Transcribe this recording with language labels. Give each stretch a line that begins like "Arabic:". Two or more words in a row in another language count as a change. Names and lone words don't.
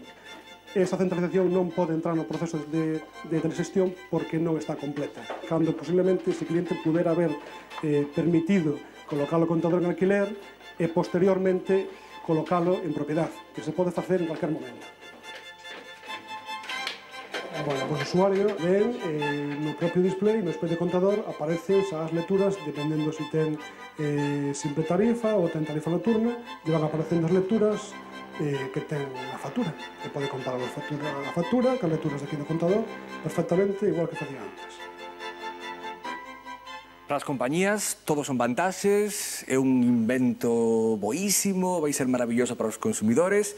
Galician: Esta centralización non pode entrar no proceso de telexestión porque non está completa. Cando posiblemente ese cliente pudera haber permitido colocar o contador en alquiler e posteriormente colocalo en propiedade, que se pode facer en
Spanish: cualquier momento.
Galician: Bueno, o usuario ven no propio display, no display de contador, aparecen as lecturas, dependendo se ten simple tarifa ou ten tarifa nocturna, lle van aparecendo as lecturas que ten a factura, que pode comparar a factura con lecturas de aquí do contador perfectamente igual que facía antes. Para as compañías, todos son vantaxes, é un invento boísimo, vai ser maravilloso para os consumidores.